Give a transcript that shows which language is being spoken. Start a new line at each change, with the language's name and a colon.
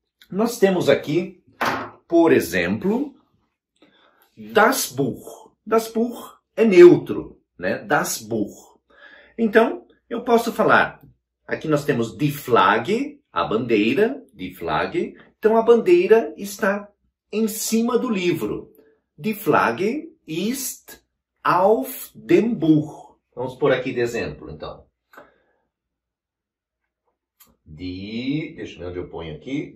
Portuguese: Nós temos aqui, por exemplo,
German: das Buch. Das Buch
Portuguese: é neutro, né?
German: Das Buch.
Portuguese: Então, eu posso falar, aqui nós temos
German: die Flagge,
Portuguese: a bandeira, die Flagge. Então, a bandeira está em cima do livro.
German: Die Flagge ist auf dem Buch.
Portuguese: Vamos por aqui de exemplo, então. Deixa eu ver onde eu ponho aqui.